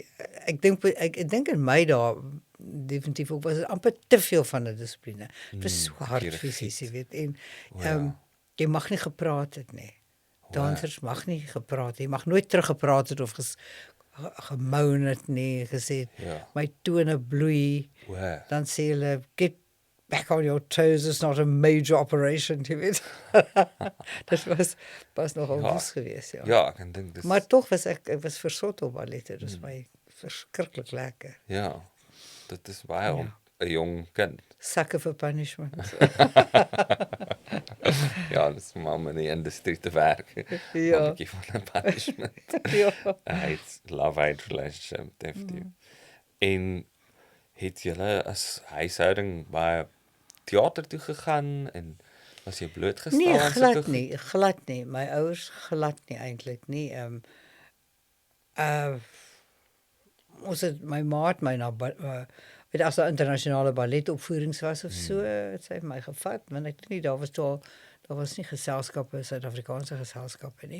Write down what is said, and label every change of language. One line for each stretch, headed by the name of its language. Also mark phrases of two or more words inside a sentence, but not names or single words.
Afrikaans: Ek dink in my dae definitief ook was dit amper te veel van 'n dissipline. Dit was so hard fisies, jy weet. En jy mag nie gepraat het nie. Dansers mag nie gepraat het. Jy mag nooit teruggepraat het of gemoun het nie, gesê my tone bloei, dan sê hulle
English: get back on your toes, it's not a major operation,
Afrikaans: jy weet. Dit was nogal woes geweest, ja. Ja, ek dink dis Maar tog was ek was versot op ballette, dis my verskriklik lekker. Ja, dit is baie om 'n jong kind.
English: Sucker for punishment.
Afrikaans: Ja, dis om in die industrie te werk. Ja. 'n bietjie van 'n punishment. Ja.
English: It's love-hate relationship,
Afrikaans: definitief. En het julle as huishouding baie teater toe gegaan en was jy blootgestel Nee, aan glad nie. My ouers glad nie eintlik nie. Ons het my maat my na weet as 'n internasionale balletopvoerings was of so, het sy my gevat, want ek dink nie daar was nie geselskappe, Suid-Afrikaanse geselskappe nie.